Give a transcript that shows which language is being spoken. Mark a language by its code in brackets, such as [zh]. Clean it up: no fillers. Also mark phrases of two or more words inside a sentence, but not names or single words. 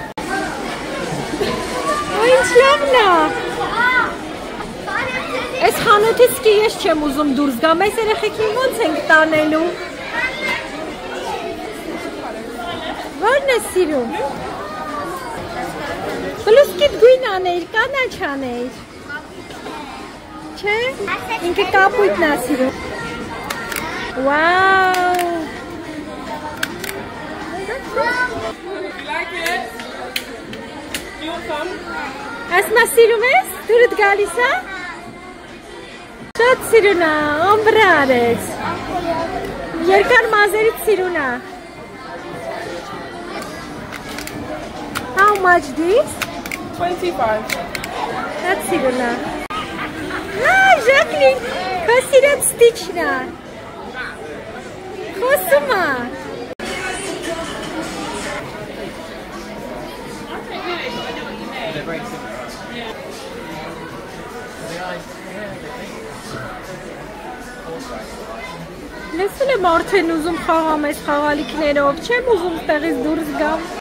[hy] Ու ինչ լավն է։ Այս խանութից սկի ես չեմ ուզում դուրս գամ, այս երեխեքին ոնց ենք տանելու։ Ո՞րն է սիրում։ Բլուսկիտ գույն աներ, կանաչ աներ։ Չէ, ինքը կապույտն է սիրում։ Wow! [en] You like it? You want some? [hy] Ասմա սիրում ես? Դուրդ գալիս է? Շատ սիրուն է, ամբրար ես։ Երկար մազերից սիրուն է։ [en] How much this? [hy] 25. Շատ սիրուն է։ Ժակլին, քո սիրած ստիչն է։ Խոսում է։ Լսել եմ արդեն ուզում խաղամ այս խաղալիքներով, չեմ ուզում ստեղից դուրս գամ։